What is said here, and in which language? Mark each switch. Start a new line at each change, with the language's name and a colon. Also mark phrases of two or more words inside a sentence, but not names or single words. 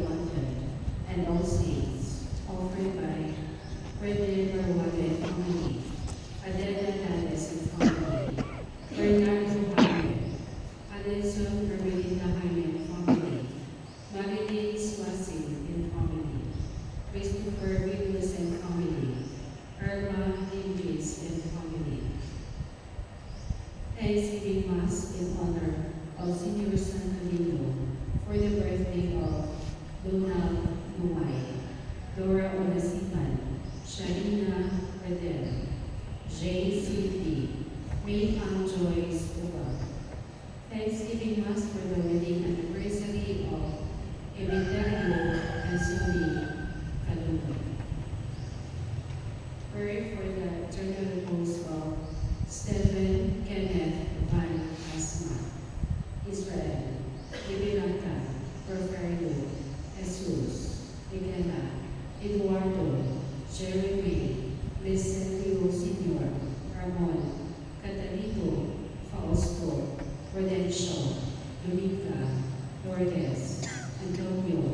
English: Abundant, and all saints, offered by Frederick Barwade and family, Adela Tales and family, Bernardo Jaime, Alison Ermelinda Jaime and family, Marilyn Swasing and family, Christopher Willis and family, Irma Davis and family. Thanksgiving Mass in honor of Senior San Camino for the birthday of Donald Nuay, Dora Onasipan, Sharina Adel, Jay Silvi, May Ann Joyce Uba. Thanksgiving Mass for the wedding anniversary of Emilio and Cindy Kalungo. Pray for the eternal repose of Stephen Kenneth Van Asma, Israel, Ibirata, Porfirio, Jesus, Miguela, Eduardo, Jeremy, Vicentio Sr., Ramon, Catalito, Fausto, Rodencio, Dominica, Lourdes, Antonio,